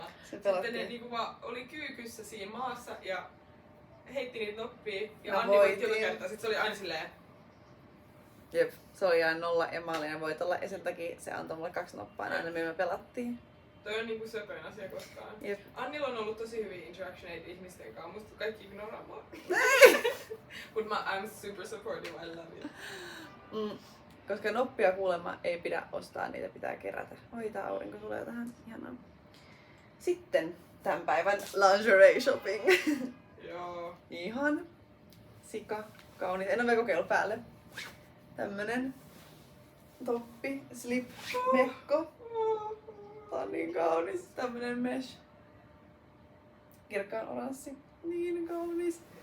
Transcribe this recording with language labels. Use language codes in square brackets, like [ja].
[fi] Sitten ne niinku vaan oli kyykyssä siinä maassa ja heitti niitä noppia. Ja Anni voitti joka kertaa. Sitten se oli aina silleen. Jep, se oli aina 0 ja mä olin voitolla ja sen takia se antoi mulle 2 noppaa aina, millä me pelattiin. Toi on niinku söpöin asia koskaan. Jep. Annilla on ollut tosi hyviä interactioneita ihmisten kanssa, musta kaikki ignoraa mua. [en] Mut I'm super supportive, I love it. [fi] Koska noppia kuulemma ei pidä ostaa, niitä pitää kerätä. Oi, tää aurinko tulee tähän. Ihanaa. Sitten tämän päivän lingerie shopping. Joo. Ihan sika kaunis. En ole vielä kokeillut päälle. Tämmönen toppi, slip, mekko. Tää on niin kaunis. Tämmönen mesh. Kirkkaan oranssi. Niin kaunis.